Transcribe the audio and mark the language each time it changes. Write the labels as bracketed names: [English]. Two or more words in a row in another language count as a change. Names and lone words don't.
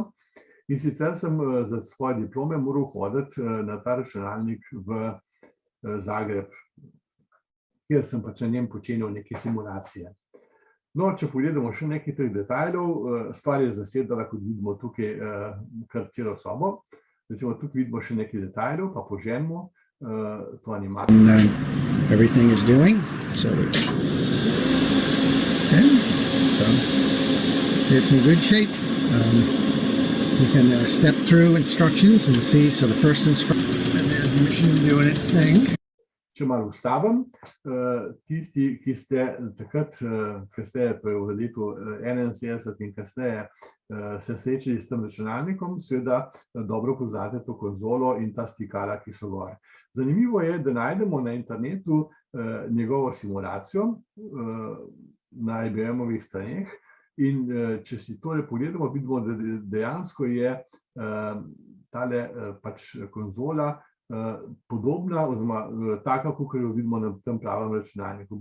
[Slovenian] In sicer sem za svoje diplome moral hoditi na ta računalnik v Zagreb, kjer sem pač na njem počenjal neke simulacije. No, če pogledamo še nekaj teh detajlov, stvar je zasedala, kot vidimo tukaj, kar celo sobo. Recimo, tukaj vidimo še nekaj detajlov, pa poženimo to animacijo. [English] Everything is doing, so it's in good shape. You can step through instructions and see, so the first instruction, and there's the machine doing its thing. [Slovenian] če malo ustavim, tisti, ki ste takrat, kasneje, torej v letu 71 in kasneje, se srečali s tem računalnikom, seveda dobro poznate to konzolo in ta stikala, ki so gor. Zanimivo je, da najdemo na internetu njegovo simulacijo na IBM-ovih straneh in če si tole pogledamo, vidimo, da dejansko je tale pač konzola podobna oziroma taka, kakor jo vidimo na tem pravem računalniku.